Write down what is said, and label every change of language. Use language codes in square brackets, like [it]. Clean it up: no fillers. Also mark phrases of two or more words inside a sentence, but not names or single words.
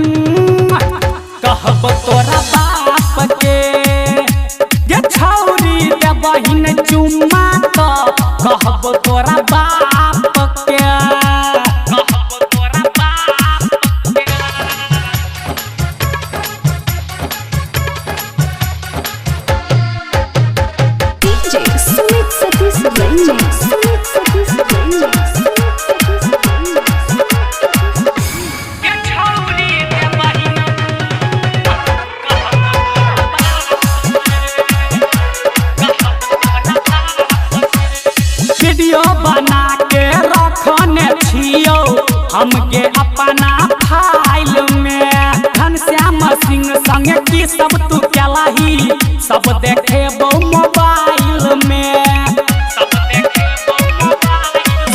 [mai] कहब तोरा बाप के गे छौरी दे बहिन चुम्मा तो कहब तोरा बाप के कहब तोरा बाप के। [en] DJ Sweet Satish Remix, Sweet Satish Remix, [mai] ये छौरी दे बहिन वीडियो बना के रखने छियो हमके अपना फाइल में घनश्याम सिंह संग की सब तू केलही सब देखेबो मोबाइल में सब देखेबो मोबाइल।